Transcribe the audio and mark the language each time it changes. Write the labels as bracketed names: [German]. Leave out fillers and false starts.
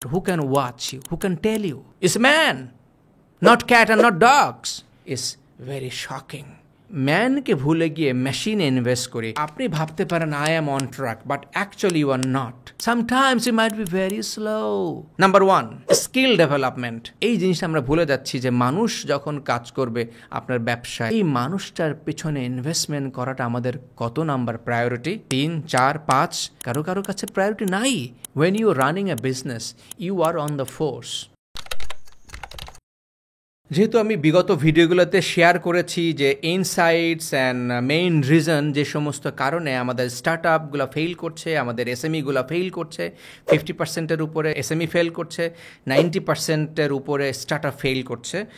[English] who can watch you, who can tell you. It's man, not cat and not dogs. It's very shocking. [Bangla] ম্যানকে ভুলে গিয়ে মেশিনে invest করি। আপনি ভাবতে পারেন [English] I am on track, but actually you are not. Sometimes you might be very slow. Number 1, skill development. [Bangla] এই জিনিসটা আমরা ভুলে যাচ্ছি যে মানুষ যখন কাজ করবে আপনার ব্যবসায়, এই মানুষটার পেছনে ইনভেস্টমেন্ট করাটা আমাদের কত নাম্বার প্রায়োরিটি? 3, 4, 5। কারো কারো কাছে প্রায়োরিটি নাই। [English] When you are running a business, you are on the force. [Bangla] যেহেতু আমি বিগত ভিডিওগুলোতে শেয়ার করেছি যে [English] insights and main reason [Bangla] যে সমস্ত কারণে আমাদের স্টার্ট আপগুলো ফেল করছে, আমাদের এসএমইগুলো ফেল করছে, 50%-এর উপরে এসএমই ফেল করছে, 90%-এর উপরে স্টার্ট আপ ফেল করছে।